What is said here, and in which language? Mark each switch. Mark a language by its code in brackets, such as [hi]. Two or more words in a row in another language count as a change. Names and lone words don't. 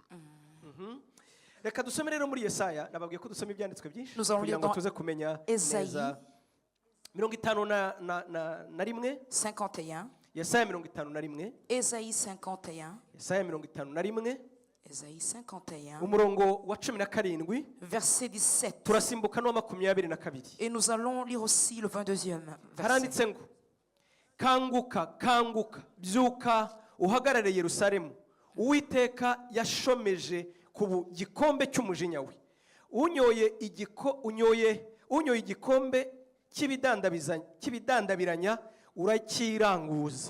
[rw] Reka dusome rero muri Yesaya, nababwiye ko dusoma ibyanditswe byinshi kugira ngo tuze kumenya neza. 51. Yesaya 51. [fr] Ésaïe 51. [rw] Yesaya 51. [fr] Ésaïe 51. [rw] Umurongo wa 17. [fr] Verset 17. [rw] Turasimbuka no 22. [fr] Et nous allons lire aussi le 22e verset. [rw] Haranditse ngo kanguka byuka uhagarare Yerusalemu, Uwiteka yashomeje ku gikombe cy'umujinya we. Unyoye igikombe cy'ibidandabiranya urakiranguza.